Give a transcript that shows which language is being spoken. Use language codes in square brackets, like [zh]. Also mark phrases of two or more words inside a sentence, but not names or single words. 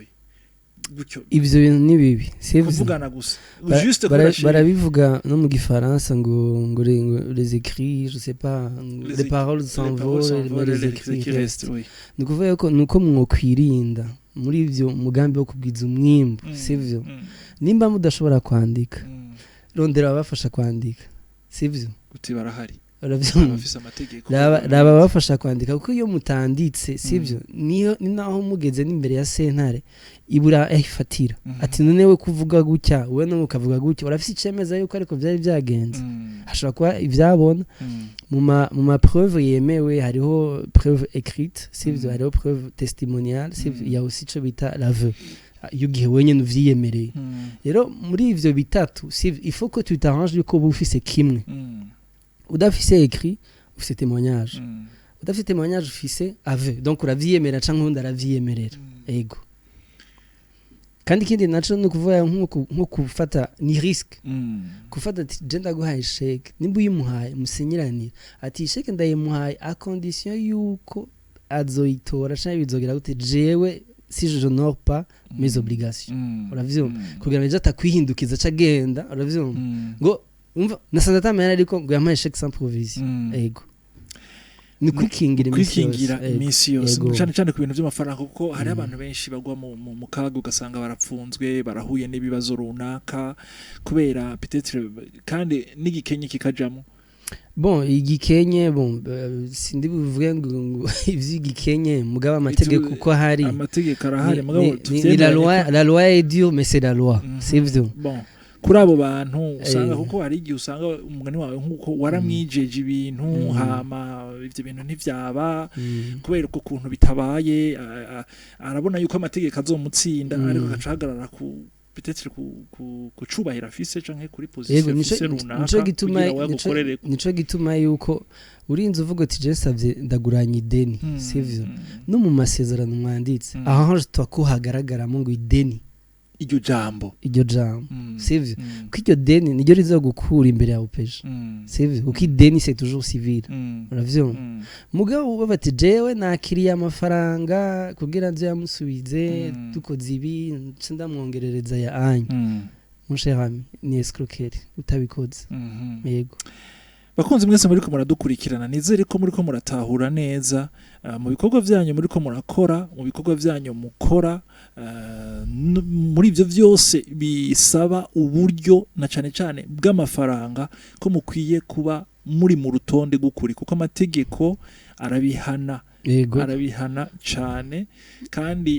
[rn] ivyo bintu ni bibi kuvugana gusa juste barabivuga no mu gifaransa ngo [fr] les écrits je sais pas les paroles s'envolent mais les écrits restent [rn] nukuvuga ko nuko mwokwirinda muri ivyo mugambi wo kubwiza umwimbo sivyo nimba mudashobora kwandika rondera abafasha kwandika sivyo guti barahari abafise amategeko raba bafasha kwandika kuko iyo mutanditse sivyo niyo naho mugeze n'imbere ya sentare ibura ifatira ati none we kuvuga gutya we no ukavuga gutya urafise icemeza yuko ariko byari byagenze ashobora kuba ivyabona mu ma preuve yemewe hariho [fr] preuve écrite [rn] sivyo hariho [fr] preuve testimoniale [rn] sivyo ya aussi cyo bita l'aveu yugihe wenye nuvyiyemereye rero muri ivyo bitatu sivyo [fr] il faut que tu t'arranges [rn] yuko bufise kimwe udafise écrit ufise témoignage udafise témoignage ufise aveu donc uravyiyemera canke undi aravyiyemerera ego kandi kindi naco no kuvuga nko kufata ni risque kufata ati je ndaguhaye sheke nimba uyimuhaye musinyiranira ati sheke ndayimuhaye [fr] a condition [rn] yuko azoyitora canke bizogera gute jewe [fr] si je n'honore pas mes obligations [rn] uravyumva kugira ngo atakwihindukiza cagenda uravyumva ngo umva nasanze atamenya ariko ngo yamaye [fr] chèque sans provision [rn] ego ni kwikingira imisi yose cyane cyane ku bintu by'amafaranga kuko hari abantu benshi bagwa mu kaga ugasanga barapfunzwe barahuye n'ibibazo runaka kubera peut-être kandi n'igikenye kikajamo bon igikenye bon sindi buvuge ngo ivyigikenye mugaba amategeko uko hari amategeko arahari mugabo [fr] la loi est dure mais c'est la loi c'est vrai [rn] bon kuri abo bantu usanga kuko hari igihe usanga umugani wawe nkuko waramwijeje ibintu hama ivyo bintu ntivyaba kubera uko kuntu bitabaye arabona yuko amategeko azomutsinda ariko gacahagarara ku peut-être kucubahira afise canke kuri position afise runaka nico gituma yuko urinze uvuga ati je savye ndaguranye ideni sivyo no mu masezerano mwanditse aho twakuhagaragaramo ngo ideni iryo jambo sivyo ko iryo deni niryo rizogukura imbere ya upeje sivyo uko ideni [fr] c'est toujours civil [rn] uravyo mugabo bati jewe nakiriye amafaranga kugira nze yamusubize dukoze ibi ndamwongerereza ya anye [fr] mon cher ami [rn] ni escroquerie utabikoze yego bakunze mwese muri ko muradukurikirana nizere ko muri ko muratahura neza mu bikorwa byanyu muri ko murakora mu bikorwa byanyu mukora muri ivyo vyose bisaba uburyo na cane cane bw'amafaranga ko mukwiye kuba muri mu rutonde gukuri kuko amategeko arabihana cyane kandi